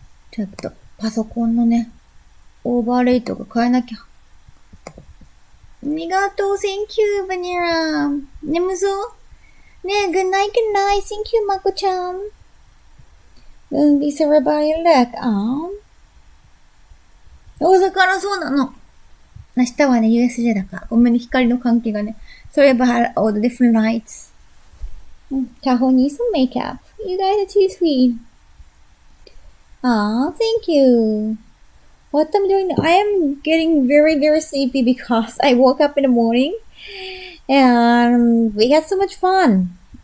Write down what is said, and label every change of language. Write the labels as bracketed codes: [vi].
[ja] ちょっと、パソコンのね、オーバーレイトが変えなきゃ。ありがとう、 [en] Thank you, Vanilla. [ja] 眠そうねえ、 [en] Good night. [ja] Thank you, まこちゃん。 [en] Don't be sorry about your leg. [ja] 大阪のそうなの。明日はね、USJ だから。ごめんね、光の関係がね。 [en] Sorry about all the different lights. Kaho needs some makeup. You guys are too sweet. Thank you. What I'm doing, I am getting very, very sleepy because I woke up in the morning and we had so much fun.